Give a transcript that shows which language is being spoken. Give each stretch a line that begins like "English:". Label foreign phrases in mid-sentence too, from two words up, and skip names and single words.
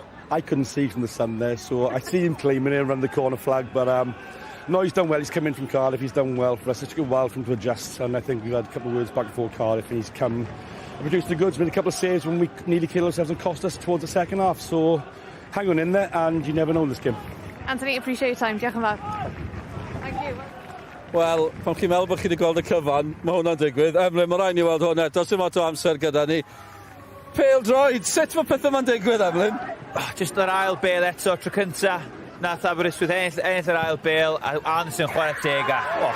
English: I couldn't see from the sun there, so I see him claiming it around the corner flag, but no, he's done well. He's come in from Cardiff, he's done well for us. It's took a while for him to adjust, and I think we've had a couple of words back and forth Cardiff, and he's come and produced the goods, made a couple of saves when we nearly killed ourselves and cost us towards the second half, so hang on in there, and you never know in this game. Anthony, appreciate your time.
Welsh: Diolch yn fawr.
English: Thank you.
Welsh: Wel, pan chi'n meddwl bod chi wedi gweld y cyfan, mae hwnna'n digwydd. Emlyn, mae rhaid ni weld hwnna. Does dim lot o amser gyda ni. Pêl droed, sut mae pethau ma'n digwydd, Emlyn? Just yr ail bêl eto, tro cynta. Nath Aberystwyth ennill yr ail bêl, a Anderson chwarae teg a...